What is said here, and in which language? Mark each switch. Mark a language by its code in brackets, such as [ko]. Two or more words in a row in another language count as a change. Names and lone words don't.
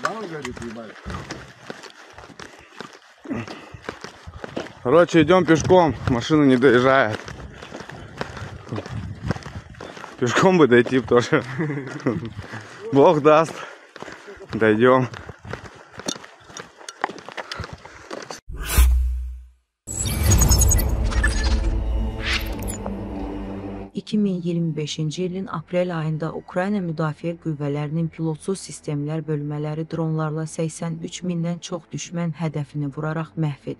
[ru] Короче, идем пешком, машина не доезжает. Пешком бы дойти тоже. Бог даст. Дойдем. [az] ...2025-ci ilin aprel ayında Ukrayna Müdafiə Qüvvələrinin pilotsuz sistemlər bölmələri dronlarla 83 mindən çox düşmən hədəfini vuraraq məhv edib.